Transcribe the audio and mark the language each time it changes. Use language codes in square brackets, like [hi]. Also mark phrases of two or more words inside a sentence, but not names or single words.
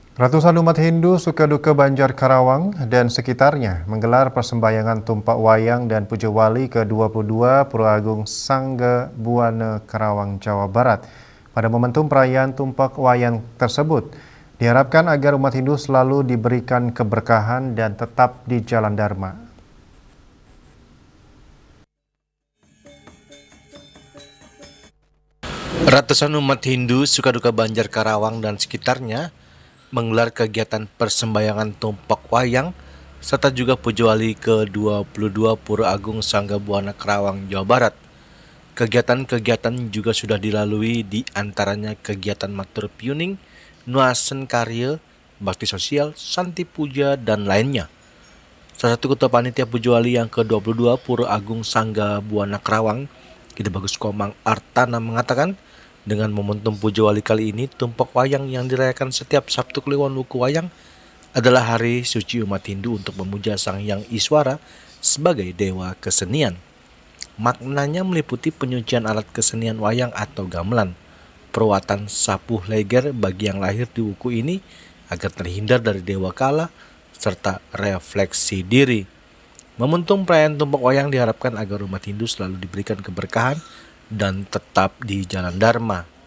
[id] Ratusan umat Hindu Sukaduka Banjar Karawang dan sekitarnya menggelar persembahyangan tumpak wayang dan puja wali ke-22 Pura Agung Sangga Buana Karawang, Jawa Barat. Pada momentum perayaan tumpak wayang tersebut, diharapkan agar umat Hindu selalu diberikan keberkahan dan tetap di jalan Dharma. Ratusan umat Hindu Sukaduka Banjar Karawang dan sekitarnya menggelar kegiatan persembahyangan tumpak wayang serta juga puja wali ke-22 Pura Agung Sangga Buana Karawang, Jawa Barat. Kegiatan-kegiatan juga sudah dilalui, di antaranya kegiatan matur piuning, nuasen karya, bakti sosial, santi puja, dan lainnya. Salah satu ketua panitia puja wali yang ke-22 Pura Agung Sangga Buana Karawang, Ki Bagus Komang Artana mengatakan, dengan momentum puja wali kali ini, tumpak wayang yang dirayakan setiap Sabtu Kliwon Wuku Wayang adalah hari suci umat Hindu untuk memuja Sang Hyang Iswara sebagai dewa kesenian. Maknanya meliputi penyucian alat kesenian wayang atau gamelan, perawatan sapuh leger bagi yang lahir di wuku ini agar terhindar dari dewa kala, serta refleksi diri. Momentum perayaan tumpak wayang diharapkan agar umat Hindu selalu diberikan keberkahan dan tetap di jalan Dharma.